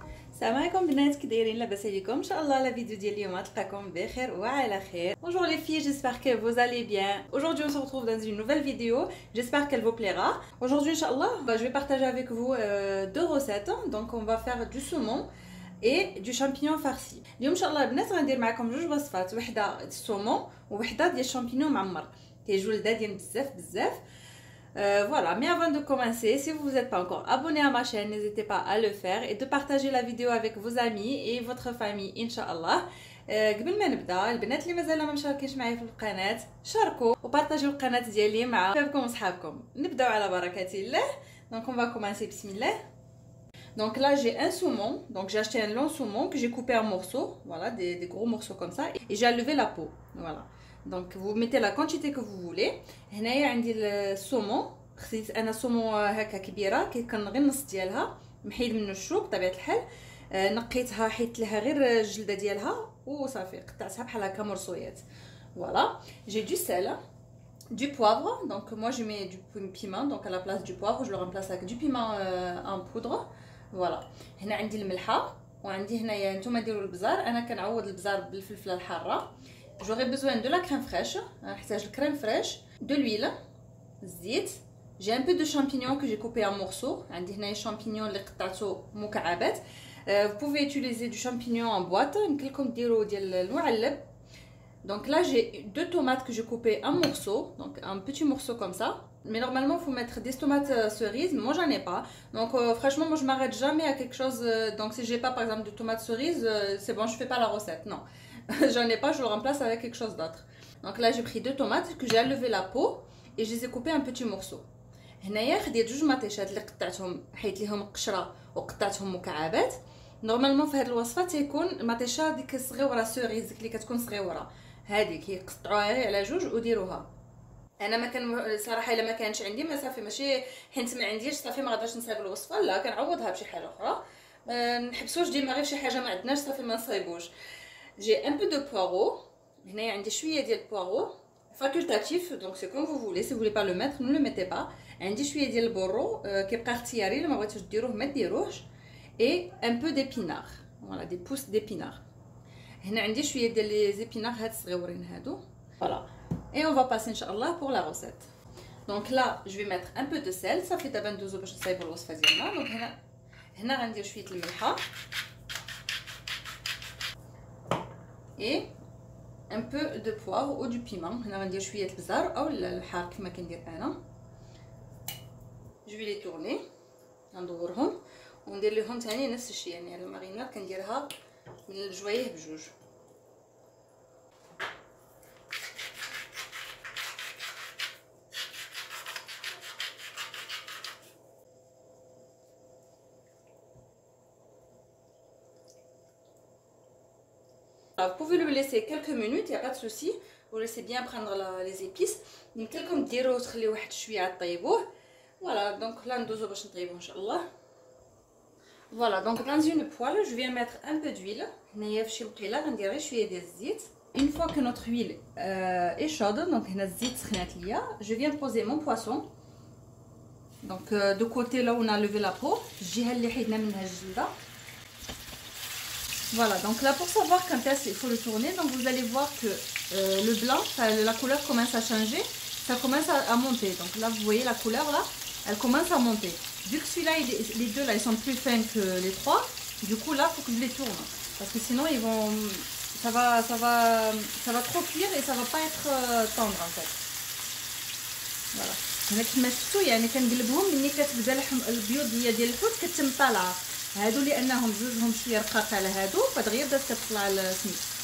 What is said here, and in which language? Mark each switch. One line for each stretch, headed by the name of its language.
Arabic: السلام عليكم بنات، كي دايرين؟ لاباس عليكم؟ ان شاء الله لا فيديو ديال اليوم تلقاكم بخير وعلى خير.
French: Bonjour les filles, j'espère que vous allez bien. Aujourd'hui on se retrouve dans une nouvelle vidéo, j'espère qu'elle vous plaira. Aujourd'hui inchallah, je vais partager avec vous deux recettes. Donc on va faire du saumon et du champignon farci.
Arabic: اليوم ان شاء الله البنات غندير معكم جوج وصفات، وحده السومون وحده ديال الشامبينيون معمر، كيجيو لذاذين بزاف.
French: Voilà, mais avant de commencer, si vous n'êtes pas encore abonné à ma chaîne, n'hésitez pas à le faire et de partager la vidéo avec vos amis et votre famille, Inch'Allah.
Arabic: قبل ما نبدا، البنات اللي مازال ما مشاركينش معايا في القناه شاركوا وبارطاجيو القناه ديالي مع صحابكم وصحابكم. نبداو على بركه الله.
French: Donc on va commencer, bismillah. Donc là j'ai un saumon, donc j'ai acheté un long saumon que j'ai coupé en morceaux, voilà, des gros morceaux comme ça, et j'ai enlevé la peau, voilà. Donc vous mettez la quantité que vous voulez.
Arabic: هنايا عندي السومون، خديت انا سومون هكا كبيره كان غير النص ديالها، محيد منه الشوك بطبيعه الحال. نقيتها، حيدت لها غير الجلده ديالها وصافي، قطعتها بحال هكا مرصويات.
French: Voilà, j'ai du sel, du poivre, donc moi je mets du piment, donc à la place du poivre je le remplace avec du piment en poudre.
Arabic: Voilà, هنا عندي الملحه، وعندي هنايا نتوما ديروا البزار، انا كنعوض البزار بالفلفله الحاره.
French: J'aurai besoin de la crème fraîche,
Arabic: نحتاج الكريم فريش،
French: de l'huile,
Arabic: الزيت.
French: J'ai un peu de champignons que j'ai coupé en morceaux.
Arabic: عندي هنايا champignons اللي قطعته مكعبات.
French: Vous pouvez utiliser du champignon en boîte،
Arabic: يمكن لكم ديروا ديال المعلب.
French: Donc là j'ai deux tomates que j'ai coupées en morceaux, donc un petit morceau comme ça. Mais normalement il faut mettre des tomates cerises, mais moi j'en ai pas. Donc franchement moi je m'arrête jamais à quelque chose. Donc si j'ai pas par exemple de tomates cerises, c'est bon, je fais pas la recette, non. J'en ai pas, je le remplace avec quelque chose d'autre. Donc là j'ai pris deux tomates que j'ai enlevé la peau et je les ai coupées en petits morceaux.
Arabic: هنايا خديت جوج مطيشات اللي قطعتهم، حيت ليهم القشره وقطعتهم مكعبات. نورمالمون في هذه الوصفه تيكون المطيشه ديك الصغيوره سوريز اللي كتكون صغيوره، هذيك كيقطعوها غير على جوج وديروها. انا ما كان صراحه الا ما كانش عندي ما صافي، ماشي حيت ما عنديش صافي ما غادرش نصايب الوصفه، لا كنعوضها بشي حاجه اخرى. نحبسوش ديما غير شي حاجه ما عندناش صافي ما نصايبوش.
French: جي ان بو دو بوارو،
Arabic: هنايا عندي شويه ديال البوارو
French: facultatif, donc c'est comme vous voulez. Si vous voulez pas le mettre, ne le mettez pas.
Arabic: عندي شويه ديال البورو كيبقى اختياري، الا ما بغيتوش ديروه ما ديروهش.
French: et un peu d'épinards, voilà, des pousses d'épinards.
Arabic: هنا عندي شويه ديال لي زيبينار هاد الصغيورين هادو.
French: Voilà, et on va passer inchallah pour la recette. Donc là je vais mettre un peu de sel،
Arabic: صافي دابا ندوزو باش نصايبوا الوصفه ديالنا. دونك هنا غندير شويه الملحه
French: et un peu de poivre ou du piment.
Arabic: هنا غندير شويه البزار او الحار كما كندير انا. جو في لي تورني، ندورهم وندير لهم ثاني نفس الشيء، يعني الماريناد كنديرها من الجوايه بجوج.
French: Vous pouvez le laisser quelques minutes, il n'y a pas de souci. Vous laissez bien prendre les épices.
Arabic: يمكن لكم ديروه تخليوه واحد شويه طيبوه.
French: Voilà, donc là
Arabic: ندوزو باش نطيبوه ان شاء الله.
French: Voilà, donc dans une poêle, je viens mettre un peu d'huile.
Arabic: هنايا في شي وقيله غندير غير شويه ديال الزيت.
French: Une fois que notre huile est chaude, donc
Arabic: هنا الزيت سخنات ليا،
French: je viens poser mon poisson. Donc de côté là où on a levé la peau,
Arabic: الجهه اللي حيدنا منها الجلده.
French: Voilà, donc là pour savoir quand est-ce qu'il faut le tourner, donc vous allez voir que le blanc, la couleur commence à changer, ça commence à monter. Donc là vous voyez la couleur là, elle commence à monter. Vu que celui-là, les deux là, ils sont plus fins que les trois, du coup là faut que je les tourne, parce que sinon ils vont, ça va trop cuire et ça va pas être tendre en fait. Voilà.
Arabic: هنا كما شفتوا يعني كنقلبهم ملي كتبدا البيض ديال الحوت كتم طالعه. هادو لانهم جوجهم شويه رقاق على هادو، فدغيا بدات كتطلع السميت.